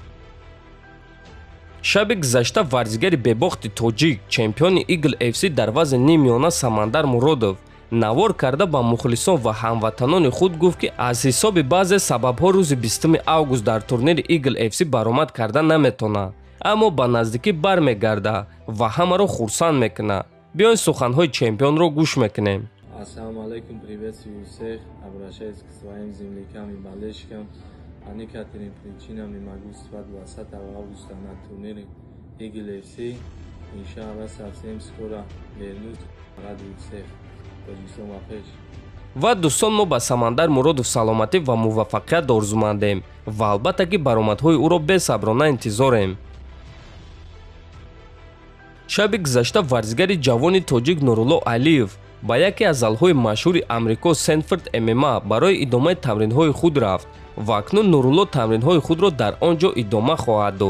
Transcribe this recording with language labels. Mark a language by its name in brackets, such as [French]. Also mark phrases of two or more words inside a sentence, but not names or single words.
[Tajik] шаби гузашта варзигари бебохти тоҷик, чемпиони Eagle FC дар вазни нимёна Самандар Муродов навор карда ба мухлисон ва ҳамватанони худ гуфт ки аз ҳисоби баъзе сабабҳо рӯзи 20 август дар турнири Eagle FC баромад карда наметавонад, аммо ба наздикӣ бармегардад ва ҳамаро хурсанд мекунад. биёин суханҳои чемпионро гӯш мекунем. Ассалому алейкум, [Russian] приветствую всех. Обращаюсь к своим землякам и болельщикам. По некоторым причинам не могу выступать 20 августа на турнире Eagle FC. Иншаллах совсем скоро вернусь. Радую всех. [Tajik] ва дӯстон, мо ба Самандар Муродов саломатӣ ва муваффақият орзумандем ва албатта ки баромадҳои ӯро бесаброна интизорем. шаби гузашта варзигари ҷавони тоҷик Нурулло Алиев ба яке аз залҳои машҳури Амрико Сенфорд MMA барои идомаи тамринҳои худ рафт ва акнун Нурулло тамринҳои худро дар он ҷо идома хоҳад дод.